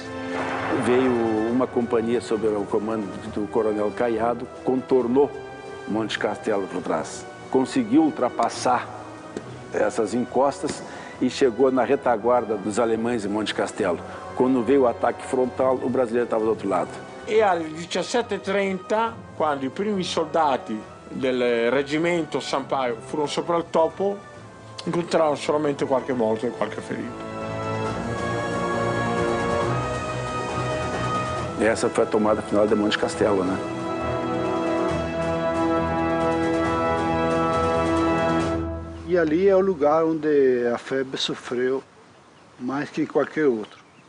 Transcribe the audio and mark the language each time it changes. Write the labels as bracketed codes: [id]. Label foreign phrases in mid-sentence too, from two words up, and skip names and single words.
[pt] Veio uma companhia sob o comando do coronel Caiado, contornou Monte Castelo por trás. Conseguiu ultrapassar essas encostas e chegou na retaguarda dos alemães em Monte Castelo. Quando veio o ataque frontal, o brasileiro estava do outro lado. [it] E alle 17:30, quando i primi soldati del reggimento Sampaio furono sopra il topo, incontrarono solamente qualche morto e qualche ferito. [pt] Essa foi a tomada final de Monte Castelo, né? E ali é o lugar onde a FEB sofreu mais que qualquer outro.